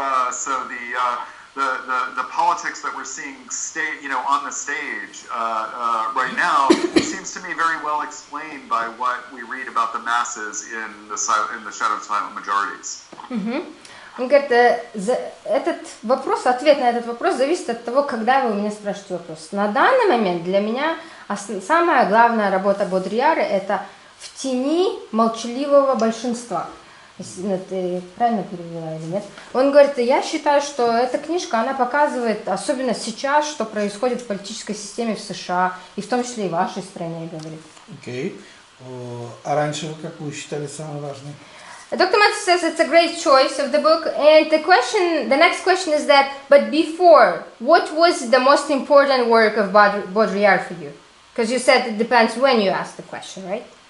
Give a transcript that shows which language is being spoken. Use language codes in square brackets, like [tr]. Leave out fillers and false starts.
[en] So the politics that we're seeing on the stage right now seems to me very well explained by what we read about the masses in the shadow of silent majorities. [ru] Он говорит, этот вопрос, ответ на этот вопрос зависит от того, когда вы у меня спрашиваете вопрос. На данный момент для меня самая главная работа Бодрийяра – это в тени молчаливого большинства. Ты правильно перевела или нет? Он говорит, я считаю, что эта книжка, она показывает, особенно сейчас, что происходит в политической системе в США, и в том числе и в вашей стране, говорит. Окей. А раньше вы как вы считали самое важное? [en] Dr. Matthew says it's a great choice of the book, and the next question is that, but before, what was the most important work of Baudrillard for you? Because you said it depends when you ask the question, right?